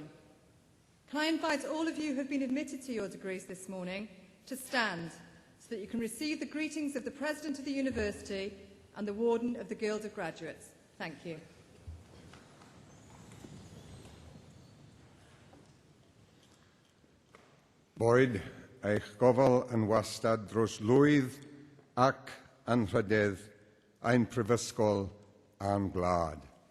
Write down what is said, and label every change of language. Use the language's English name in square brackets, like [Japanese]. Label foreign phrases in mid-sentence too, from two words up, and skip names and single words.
[English] Can I invite all of you who have been admitted to your degrees this morning to stand so that you can receive the greetings of the President of the University and the Warden of the Guild of Graduates. Thank you. [Welsh] Boed eich gofal yn wastad dros lwydd ac anrhydedd ein prifysgol a'n gwlad.